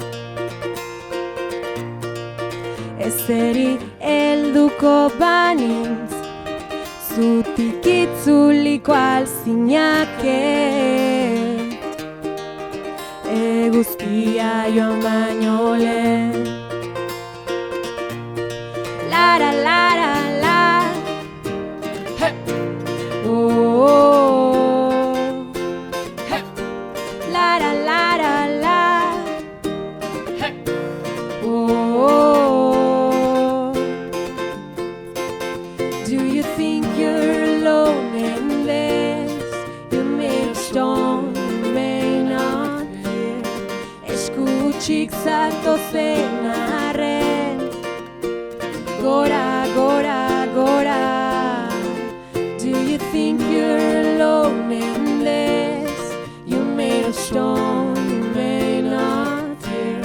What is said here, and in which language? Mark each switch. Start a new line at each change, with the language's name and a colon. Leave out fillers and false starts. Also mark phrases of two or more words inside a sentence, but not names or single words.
Basque: Ezeri helduko banintz, zutik itzuliko alzinake, eguzkia joan baino lehen. Lara, lara, la, hey. Oh, oh. Hey. Lara, lara, la, hey. Oh, oh.
English: Do you think you're alone in this? You made of stone, you may not hear.
Basque: Eskutsik zatozen arren, gora, gora, gora.
English: Do you think you're alone in this? You made of stone, you may not hear.